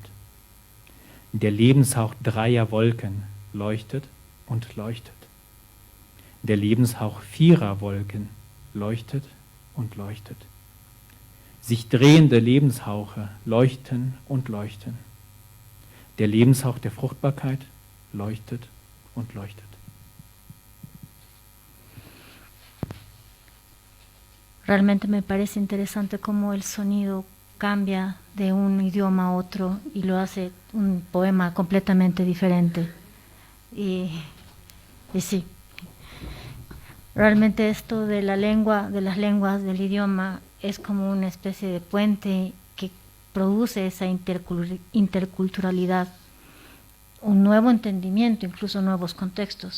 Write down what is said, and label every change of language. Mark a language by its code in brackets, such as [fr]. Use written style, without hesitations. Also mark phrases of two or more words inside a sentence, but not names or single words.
[de] Der Lebenshauch 3er Wolken leuchtet und leuchtet. Der Lebenshauch 4er Wolken leuchtet und leuchtet. Sich drehende Lebenshauche leuchten und leuchten. Der Lebenshauch der Fruchtbarkeit leuchtet und leuchtet. [es] Realmente me parece interesante cómo el sonido cambia de un idioma a otro y lo hace un poema completamente diferente. Y sí, realmente esto de la lengua, de las lenguas, del idioma, es como una especie de puente que produce esa interculturalidad, un nuevo entendimiento, incluso nuevos contextos.